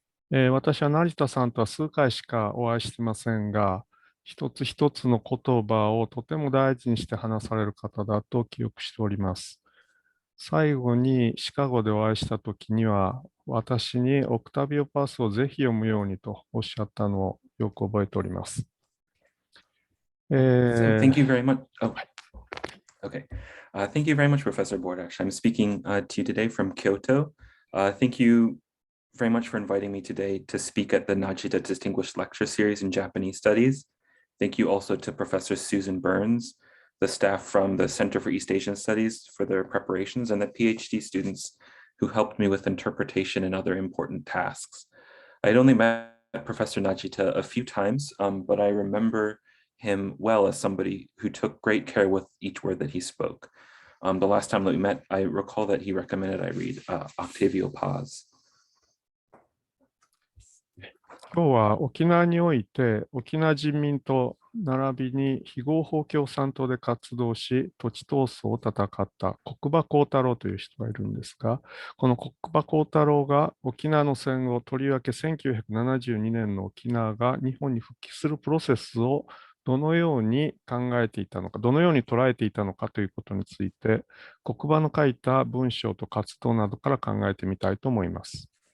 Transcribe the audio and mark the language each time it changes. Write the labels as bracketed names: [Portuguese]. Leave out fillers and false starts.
[Japanese] 私は成田さんとは数回しかお会いしてませんが、一つ一つの言葉をとても大事にして話される方だと記憶しております。最後にシカゴでお会いしたときには、私にオクタビオパスをぜひ読むようにとおっしゃったのをよく覚えております。 [English] So thank you very much. Oh, okay. Thank you very much, Professor Bordash. I'm speaking to you today from Kyoto. Thank you very much for inviting me today to speak at the Najita Distinguished Lecture Series in Japanese Studies. Thank you also to Professor Susan Burns, the staff from the Center for East Asian Studies for their preparations, and the PhD students who helped me with interpretation and other important tasks. I had only met Professor Najita a few times, but I remember him well as somebody who took great care with each word that he spoke. The last time that we met, I recall that he recommended I read Octavio Paz. [Japanese] 今日は沖縄において沖縄人民党並びに非合法共産党で活動し土地闘争を戦った國場幸太郎という人がいるんですが、この國場幸太郎が沖縄の戦後、とりわけ1972年の沖縄が日本に復帰するプロセスをどのように考えていたのか、どのように捉えていたのかということについて、國場の書いた文章と活動などから考えてみたいと思います。